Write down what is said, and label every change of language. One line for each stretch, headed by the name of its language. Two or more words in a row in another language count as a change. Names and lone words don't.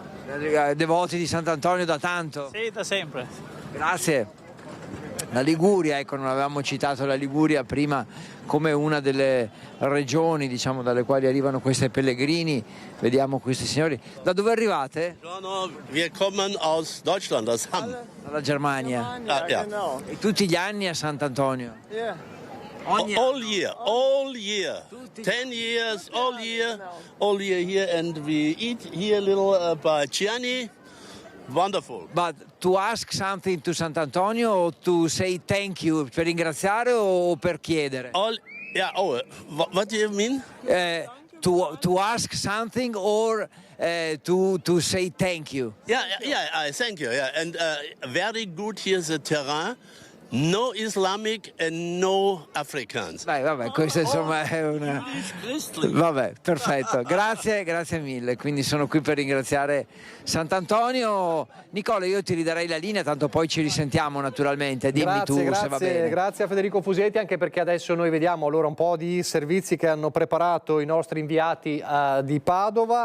Italian: Devoti di Sant'Antonio da tanto? Sì, da sempre. Grazie. La Liguria, ecco, non avevamo citato la Liguria prima come una delle regioni, diciamo, dalle quali arrivano questi pellegrini. Vediamo questi signori. Da dove arrivate? No,
German: wir kommen aus Deutschland, aus Hamm.
Italian: Dalla Germania. Ja. E tutti gli anni a Sant'Antonio?
English: All year. 10 years, all year here, and we eat here little by Gianni. Wonderful. But to ask something to Sant'Antonio or to say thank you,
Italian: per ringraziare o per chiedere?
English: What do you mean? To ask something or to say thank you? Thank you. Yeah. And very good here the terrain. No Islamic and no Africans.
Italian: Vabbè, questo insomma è una... Vabbè, perfetto, grazie mille. Quindi sono qui per ringraziare Sant'Antonio. Nicola, io ti ridarei la linea, tanto poi ci risentiamo naturalmente. Dimmi tu se va bene. Grazie a Federico Fusetti, anche perché adesso noi vediamo allora un po' di servizi che hanno preparato i nostri inviati di Padova.